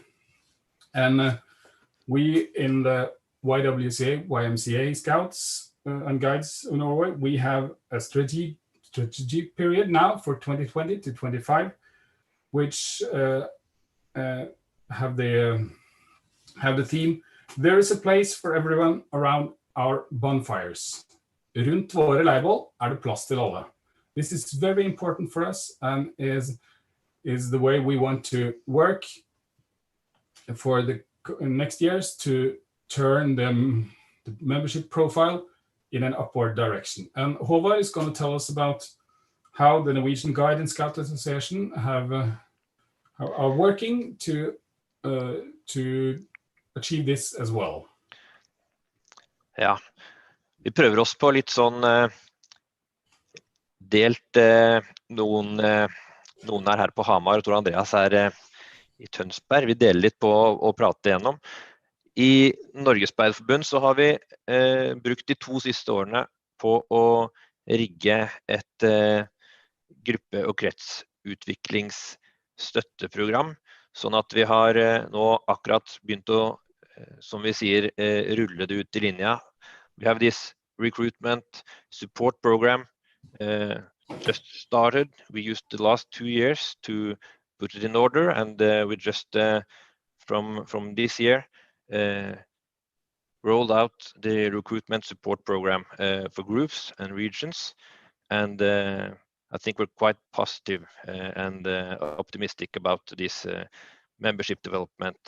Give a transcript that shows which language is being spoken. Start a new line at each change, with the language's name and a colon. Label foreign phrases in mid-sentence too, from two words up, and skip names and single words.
English: And we in the YWCA, YMCA Scouts and Guides of Norway, we have a strategy period now for 2020 to 25, which have the theme, there is a place for everyone around our bonfires.
Norwegian: Rundt våre leirbål det plass til alle.
English: This is very important for us and is the way we want to work for the next years to turn the membership profile in an upward direction. And Håvard is going to tell us about how the Norwegian Guide and Scout Association are working to achieve this as well.
Norwegian: Ja, vi prøver oss på litt sånn delt, noen er her på Hamar, og Tor Andreas er i Tønsberg. Vi deler litt på å prate igjennom. I Norges Speiderforbund så har vi brukt de 2 siste årene på å rigge et gruppe- og kretsutviklingsstøtteprogram, sånn at vi har nå akkurat begynt å, som vi sier, rulle det ut I linja.
English: We have this recruitment support program just started. We used the last 2 years to put it in order, and we just from this year rolled out the recruitment support program for groups and regions, and I think we're quite positive and optimistic about this membership development.